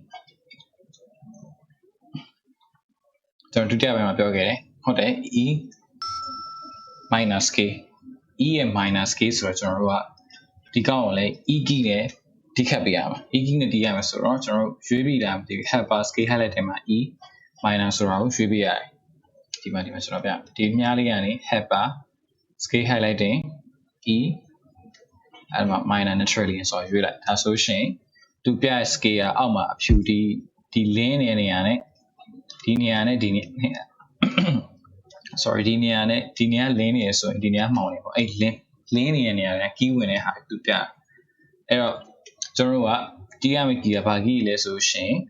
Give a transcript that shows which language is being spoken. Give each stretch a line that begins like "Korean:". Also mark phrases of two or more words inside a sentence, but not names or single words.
Burmese: ကျွန်တော်ဒုတိယပိုင်းမှာပြောခဲ့တယ်ဟုတ်တယ်
English: E minor scale
Burmese: E ရဲ့
English: minor scale
Burmese: ဆိုတော့ကျွန်တော်တို့ကဒီကောင်ကိုလည်း
English: E key
Burmese: နဲ့တီးခတ်ပေးရမှာ E key နဲ့တီးရမှာဆိုတော့ကျွန်တော်တို့ရွေးပြီးတာမသိဘူး
English: half bar scale highlight
Burmese: ထဲမှာ
English: E minor
Burmese: ဆိုတာကိုရွေးပေး ရတယ်ဒီမှာကျွန်တော်ပြဒီမြားလေးကနေ
English: half bar scale highlighting E
Burmese: အဲ့မှာ
English: minor naturally
Burmese: ဆိုရွေးလိုက်ဒါဆိုရှင်သူပြရဲ့ scale ကအောက်မှာအဖြူဒီ link နေနေရနဲ့ဒီနေရာနဲ့ဒီနေ sorry ဒီနေရာနဲ့ဒီနေရာ link နေရဆိုရင်ဒီနေရာမှောင်နေပေါ့အဲ့
English: link link
Burmese: နေရနေရတယ် key ဝင်တဲ့ဟာသူပြအဲ့တော့ကျွန်တော်တို့ကတီးရမယ့် key ကဘာ key လဲဆိုရှင်